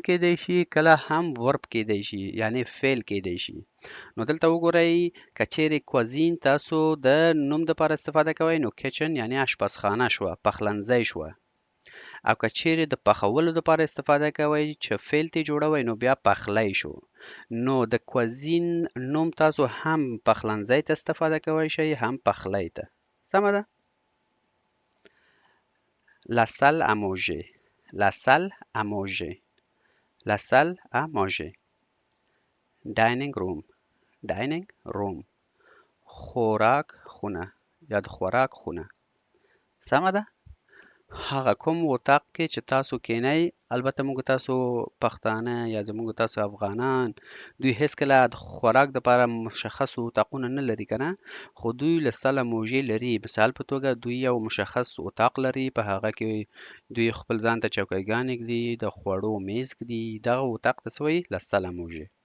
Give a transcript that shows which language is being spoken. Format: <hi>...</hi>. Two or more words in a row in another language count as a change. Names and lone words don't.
<ps>کېدی شي کله هم ورب کېدی شي یعنی فعل کېدی شي نو دلته وګورئ که چیرې کوزین تاسو د نوم دپاره استفاده کوئ نو کچن یعنی اشپزخانه شوه پخلنځی شوه او که چیرې د پخولو دپاره استفاده کوئ چې فعل ترې جوړوئ نو بیا پخلی شو نو د کوزین نوم تاسو هم پخلنځی ته استفاده کوئ شئ هم پخلی ته سمه ده</ps> <fr>La salle à manger. La salle à manger. La salle à manger.</fr> <en>Dining room. Dining room.</en> <ps>خوراک خونه یا د خوراک خونه سمه ده هغه کوم اتاق کې چې تاسو کینئ البته موږ تاسو پښتانه یا زموږ تاسو افغانان دوی هیڅکله د خوراک دپاره مشخص اتاقونه نه لري که نه خو دوی</ps> <fr>la salle à manger</fr> <ps>لري مثال په توګه دوی یو مشخص اتاق لري په هغه کې دوی خپل ځان ته چوکیګانې ږدي د خوړو میز ږدي دغه اتاق ته څه وایي</ps> <fr>la salle à manger</fr>